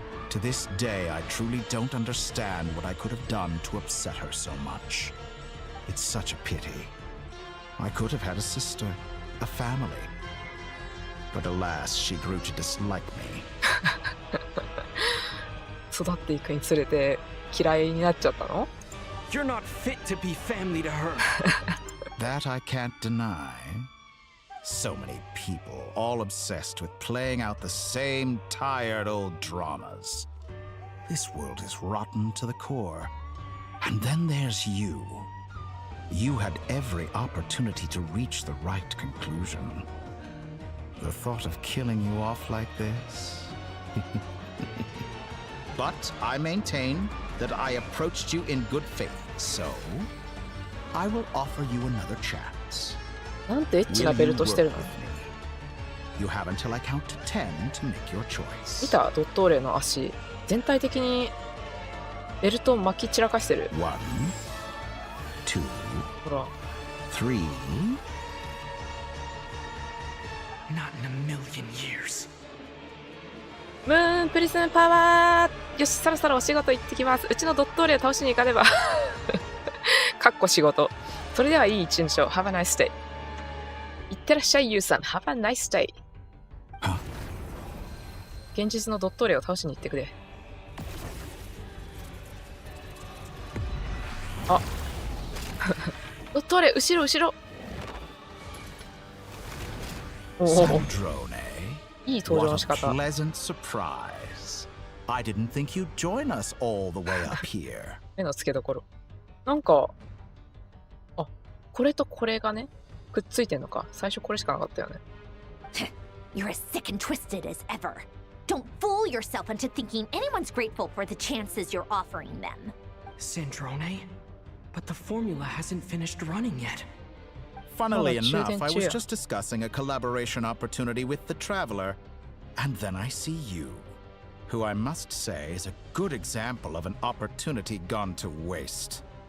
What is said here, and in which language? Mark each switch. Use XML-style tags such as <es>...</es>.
<en>To this day, I truly don't understand what I could have done to upset her so much. It's such a pity. I could have had a sister, a family. But alas, she grew to dislike me.</en> <ja>育っていくにつれて嫌いになっちゃったの？</ja> <en>You're not fit to be family to her. That I can't deny. So many people, all obsessed with playing out the same tired old dramas. This world is rotten to the core. And then there's you. You had every opportunity to reach the right conclusion. The thought of killing you off like this? But I maintain that I approached you in good faith, so I will offer you another chance.</en> <ja>なんてエッチなベルトしてるの？</ja> <en>You have until I count to 10 to make your choice.</en> <ja>見た？ドットーレの足。全体的にベルト巻き散らかしてる。</ja> <en>1, 2,</en> <ja>ほら。</ja> <en>3. Not in a million years.</en> <ja>ムーンプリズンパワー。よし、そろそろお仕事行ってきます。うちのドットーレを倒しに行かねば。かっこ仕事。それではいい一日を。</ja> <en>Have a nice day。</en> <ja>いってらっしゃい、ユウさん。</ja> <en>Have a nice day。</en> <ja>現実のドットーレを倒しに行ってくれ。あドットーレ、後ろ後ろ。おお。いい登場の仕方。</ja> <en>What a pleasant surprise. I didn't think you'd join us all the way up here.</en> <ja>目の付けどころ。なんか、あ、これとこれがね、くっついてんのか。最初これしかなかったよね。</ja> <en>You're as sick and twisted as ever. Don't fool yourself into thinking anyone's grateful for the chances you're offering them. Sandrone? But the formula hasn't finished running yet. Funnily enough, I was just discussing a collaboration opportunity with the Traveler, and then I see you, who I must say is a good example of an opportunity gone to waste.</en>